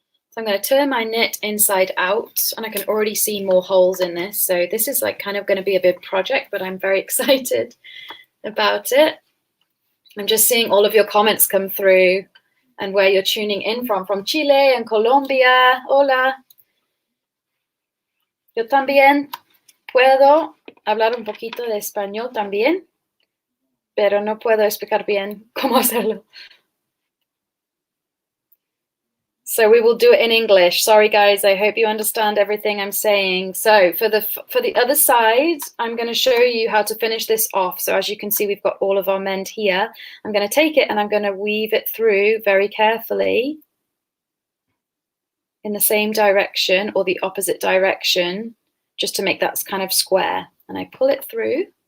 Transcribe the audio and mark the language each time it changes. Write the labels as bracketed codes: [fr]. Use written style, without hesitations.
[en] So I'm going to turn my knit inside out, and I can already see more holes in this. So this is like kind of going to be a big project, but I'm very excited about it. I'm just seeing all of your comments come through and where you're tuning in from Chile and Colombia. [es] Hola. Yo también puedo hablar un poquito de español también, pero no puedo explicar bien cómo hacerlo. [en] So we will do it in English. Sorry, guys. I hope you understand everything I'm saying. So for the other side, I'm going to show you how to finish this off. So as you can see, we've got all of our mend here. I'm going to take it and I'm going to weave it through very carefully in the same direction or the opposite direction, just to make that kind of square. And I pull it through.